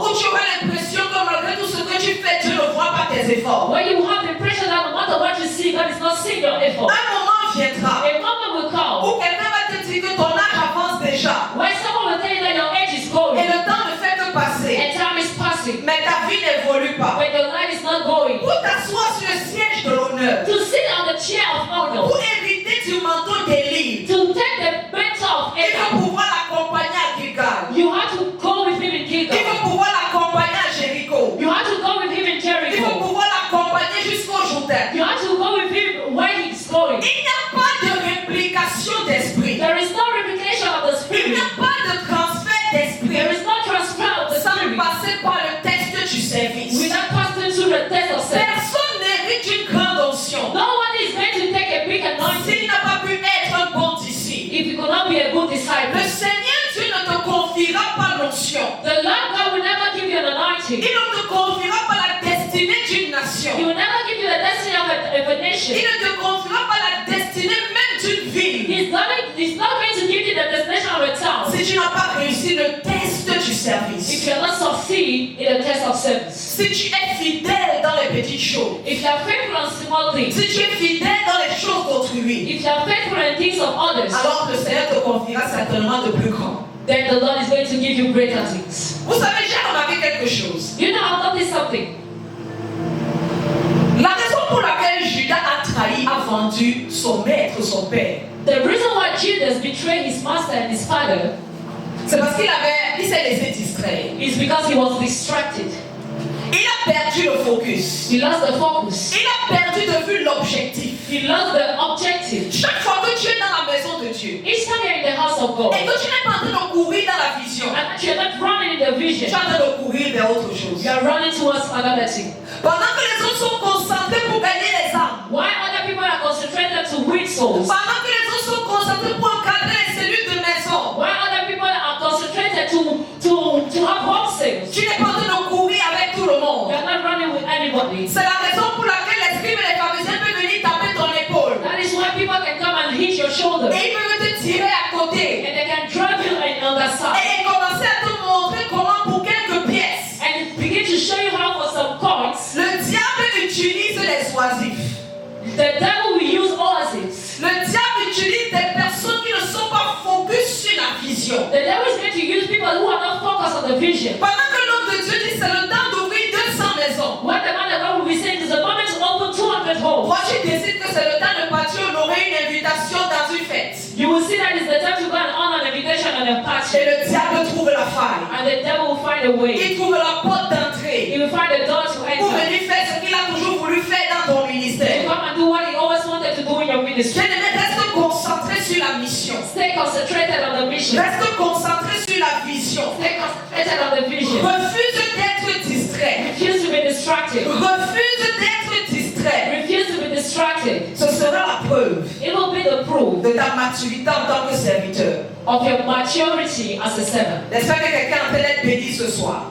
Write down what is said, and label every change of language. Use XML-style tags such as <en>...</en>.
<fr>où tu auras l'impression que malgré tout ce que tu fais, Dieu ne voit pas tes efforts.</fr> <en>where you have the impression that no matter what you see, God is not seeing your effort.</en> <fr>Un moment viendra</fr> <en>A moment will come</en> <fr>où quelqu'un va te dire que ton âge avance déjà</fr> <en>where someone will tell you that your age is</en> <fr>et</fr> <en>going</en> <fr>le temps ne fait que passer,</fr> <en>and time is passing,</en> <fr>mais ta vie n'évolue pas.</fr> <en>but your life is not going.</en> <fr>Pour t'asseoir sur le siège de l'honneur,</fr> <en>To sit on the chair of honor,</en> <fr>pour hériter du manteau d'Élie,</fr> <en>to take the mantle of</en> <fr>il</fr> <en>Aaron,</en> <fr>faut pouvoir l'accompagner à Gilgal.</fr> <en>you have to go with him in</en> <fr>Il</fr> <en>Gilgal.</en> <fr>faut pouvoir l'accompagner à Jéricho.</fr> <en>You have to go with him in</en> <fr>Il faut</fr> <en>Jericho.</en> <fr>pouvoir l'accompagner jusqu'au Jourdain.</fr> <en>You have to go with him where he's going.</en> <fr>Il n'y a pas de réplication d'esprit.</fr> <en>There is no replication of the</en> <fr>Il</fr> <en>spirit.</en> <fr>n'y a pas de transfert d'esprit</fr> <en>There is no transfer of the</en> <fr>sans</fr> <en>spirit</en> <fr>passer par le test du service.</fr> <en>without passing through the test of self.</en> <fr>Personne n'hérite une grande onction</fr> <en>No one is going to take a big anointing</en> <fr>s'il n'a pas pu être un bon disciple.</fr> <en>if you could not be a good</en> <fr>Le</fr> <en>disciple.</en> <fr>Seigneur Dieu ne te confiera pas l'onction.</fr> <en>The Lord God will never give you an anointing.</en> <fr>Il ne te confiera pas la destinée d'une nation.</fr> <en>He will never give you the destiny of a</en> <fr>Il</fr> <en>nation.</en> <fr>ne te confiera pas la destinée même d'une ville.</fr> <en>He's not going to give you the destination of a town</en> <fr>Si tu n'as pas réussi le test du</fr> <en>if</en> <fr>service.</fr> <en>you are not succeed in the test of service.</en> <fr>Si tu es fidèle dans les petites choses.</fr> <en>If you are faithful on small things,</en> <fr>Si tu es fidèle dans les choses d'autrui.</fr> <en>if you are faithful in things of others,</en> <fr>Alors le Seigneur te confiera certainement de plus grand.</fr> <en>then the Lord is going to give you greater things.</en> <fr>Vous savez, j'ai remarqué quelque chose.</fr> <en>You know, I've noticed something.</en> <fr>La raison pour laquelle Judas a trahi, a vendu son maître, son père,</fr> <en>The reason why Judas betrayed his master and his father</en> <fr>c'est parce il s'est laissé distraire.</fr> <en>is because he was distracted.</en> <fr>Il a perdu le focus.</fr> <en>He lost the focus.</en> <fr>Il a perdu de vue l'objectif.</fr> <en>He lost the objective.</en> <fr>Chaque fois que tu es dans la maison de Dieu</fr> <en>Each time you're in the house of God</en> <fr>et que tu n'es pas en train de courir dans la vision,</fr> <en>and that you're not running in the</en> <fr>tu</fr> <en>vision,</en> <fr>es en train de courir vers autre chose.</fr> <en>you are running towards another thing.</en> <fr>Pendant que les autres sont concentrés pour gagner les âmes,</fr> <en>Why other people are concentrated to win souls?</en> <fr>pendant que les autres sont concentrés pour encadrer les cellules de maison,</fr> <en>Why other people are concentrated to have home sales?</en> <fr>tu n'es pas en train de courir avec tout le monde.</fr> <en>You are not running with anybody.</en> <fr>C'est la raison pour laquelle les scribes et les pharisiens peuvent venir taper ton épaule.</fr> <en>That is why people can come and hit your shoulder</en> <fr>Et ils peuvent te tirer à côté.</fr> <en>and they can drag you on the side</en> <fr>Et commencer à te montrer comment pour quelques pièces.</fr> <en>and begin to show you how for some coins</en> <fr>Le diable utilise les oisifs.</fr> <en>the devil will use oases.</en> <fr>Le diable utilise des personnes qui ne sont pas focus sur la vision.</fr> <en>The devil is going to use people who are not focused on the vision.</en> <fr>Pendant que l'homme de Dieu dit c'est le temps d'ouvrir 200 maisons.</fr> <en>What the man of God will be saying is the moment to open 200 homes.</en> <fr>Moi tu décides que c'est le temps de partir honorer une invitation dans une fête.</fr> <en>You will see that it's the time to go and honor an invitation and a</en> <fr>Et</fr> <en>party.</en> <fr>le diable trouve la faille.</fr> <en>And the devil will find a way.</en> <fr>Il trouve la porte d'entrée</fr> <en>He will find a door to</en> <fr>pour</fr> <en>enter.</en> <fr>venir faire ce qu'il a toujours voulu faire dans ton</fr> <en>To</en> <fr>ministère.</fr> <en>come and do what he always wanted to do in your ministry.</en> <fr>Bien-aimé, reste concentré sur la mission.</fr> <en>Stay concentrated on the mission.</en> <fr>Reste concentré sur la vision.</fr> <en>Stay concentrated on the vision.</en> <fr>Refuse d'être distrait.</fr> <en>Refuse to be distracted.</en> <fr>Refuse d'être distrait.</fr> <en>Refuse to be distracted.</en> <fr>Ce sera la preuve</fr> <en>It will be the proof</en> <fr>de ta maturité en tant que serviteur.</fr> <en>of your maturity as a servant.</en> <fr>J'espère que quelqu'un est en train d'être béni ce soir.</fr>